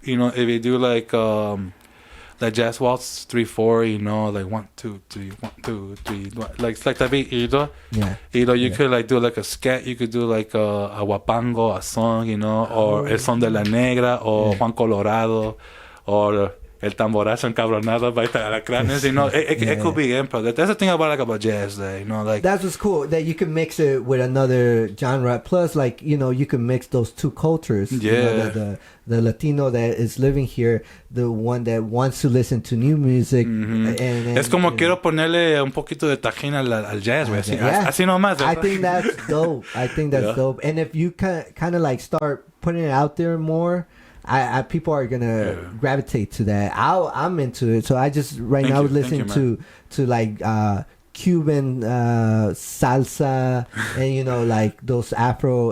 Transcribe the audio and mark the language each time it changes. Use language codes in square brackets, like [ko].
[en] If you do like jazz waltz 3/4, like 1 2 3 1 2 3, like it's like that beat, you could like do like a scat, you could do like a huapango, a song, or El Son de la Negra, or Juan Colorado, or El Tamborazo Encabronado by Alacranes. It could be improv. That's the thing about jazz, like that's what's cool, that you can mix it with another genre. Plus, like you can mix those two cultures. The Latino that is living here, the one that wants to listen to new music. And [es] es como quiero ponerle un poquito de tajín al jazz, güey. Así nomás. [en] I think that's dope. Dope. And if you kind of like start putting it out there more, I people are gonna gravitate to that. I'm into it. So I just now listening to like Cuban salsa, and like those Afro.